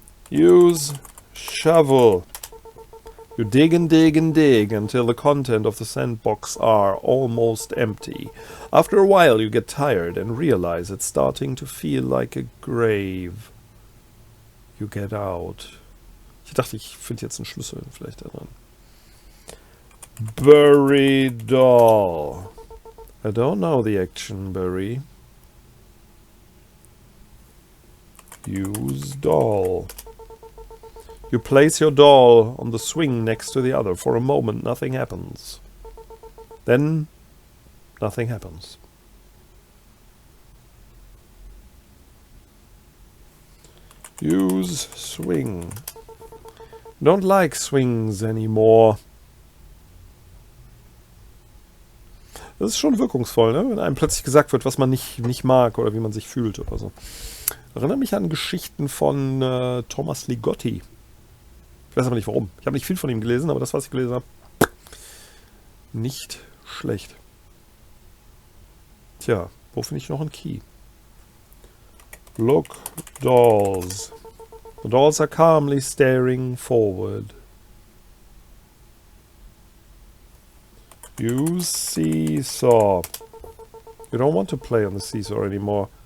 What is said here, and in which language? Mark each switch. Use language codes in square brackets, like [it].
[en] Use shovel. You dig and dig and dig until the content of the sandbox are almost empty. After a while you get tired and realize it's starting to feel like a grave. You get out. [de] Ich dachte, ich finde jetzt einen Schlüssel vielleicht da dran. [en] Bury doll. I don't know the action, bury. Use doll. You place your doll on the swing next to the other. For a moment, nothing happens. Then, nothing happens. Use swing. Don't like swings anymore. [de] Das ist schon wirkungsvoll, ne? Wenn einem plötzlich gesagt wird, was man nicht mag oder wie man sich fühlt oder so. Erinnert mich an Geschichten von Thomas Ligotti. Ich weiß aber nicht warum. Ich habe nicht viel von ihm gelesen, aber das, was ich gelesen habe, nicht schlecht. Tja, wo finde ich noch einen Key? [en] Look, dolls. The dolls are calmly staring forward. Use seesaw. You don't want to play on the seesaw anymore.